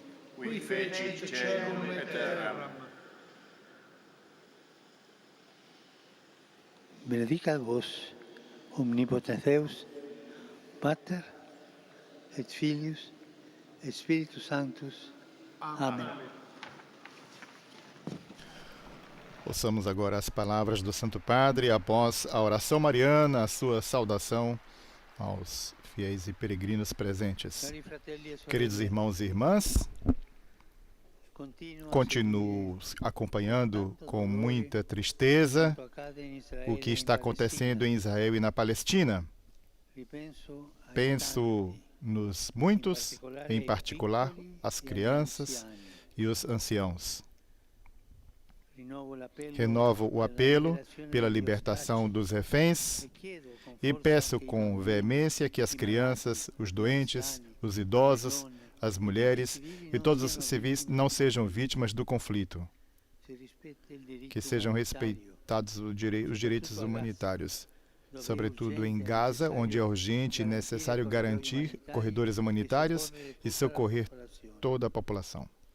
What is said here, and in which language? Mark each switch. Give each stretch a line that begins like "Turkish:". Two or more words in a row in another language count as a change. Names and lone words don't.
Latin: qui fecit caelum et terram. Benedicat vos, omnipotens Deus, Pater, et Filius, et Spiritus Sanctus.
Portuguese: Amém. Ouçamos agora as palavras do Santo Padre após a oração mariana, a sua saudação aos fiéis e peregrinos presentes.
Italian: Cari fratelli e sorelle,
Portuguese: Queridos irmãos e irmãs,
Italian: continuo a
Portuguese: continuo acompanhando com muita tristeza
Italian: quanto accade in Israele
Portuguese: o que
Italian: e in
Portuguese: está acontecendo em Israel e na Palestina.
Italian: Ripenso ai
Portuguese: Penso
Italian: tanti,
Portuguese: nos muitos, em particular as crianças e os anciãos. Renovo o apelo pela libertação dos reféns e peço com veemência que as crianças, os doentes, os idosos, as mulheres e todos os civis não sejam vítimas do conflito, que sejam respeitados os direitos humanitários, sobretudo em Gaza, onde é urgente e necessário garantir corredores humanitários e socorrer toda a população.